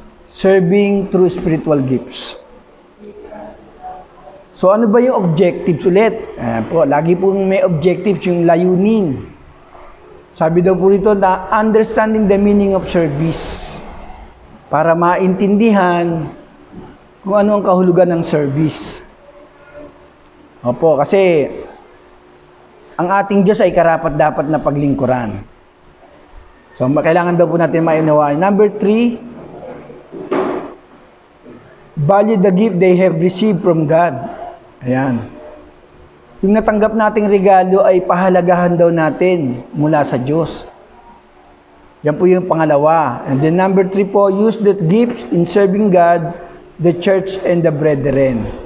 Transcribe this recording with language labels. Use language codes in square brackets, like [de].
[en] Serving through spiritual gifts. [tl] So ano ba yung objectives ulit? Po, lagi po may objectives yung layunin. Sabi daw po rito na [en] understanding the meaning of service. [tl] Para maintindihan kung ano ang kahulugan ng service. Opo, kasi ang ating Diyos ay karapat-dapat na paglingkuran. So, kailangan daw po natin mainawaan. [en] Number 3, value the gift they have received from God. Ayan. [tl] Yung natanggap nating regalo ay pahalagahan daw natin mula sa Diyos. Yan po yung pangalawa. [en] And then number 3 po, use that gifts in serving God, the church, and the brethren.